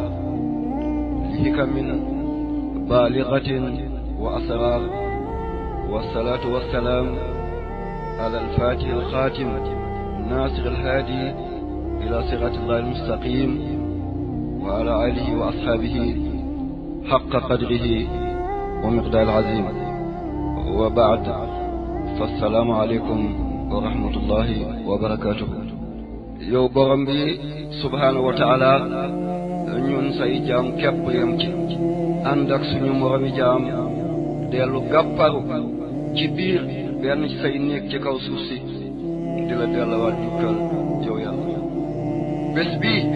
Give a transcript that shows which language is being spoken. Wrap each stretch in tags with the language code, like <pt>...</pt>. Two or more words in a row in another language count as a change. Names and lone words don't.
<ar>لحكم بالغة وأسرار والصلاة والسلام على الفاتح الخاتم الناصر الهادي إلى صراط الله المستقيم وعلى آله وأصحابه حق قدره ومقدار العظيم وبعد فالسلام عليكم ورحمة الله وبركاته</ar> <wo>yow borom bi</wo> <ar>سبحانه وتعالى</ar> <wo>ñun say jaam képp yam ci ànd ak suñu moromi jaam dellu gàpparu ci biir benn ci say néeg ci kaw suuf si di la delluwaat jukkal yow yàlla bés bi</wo>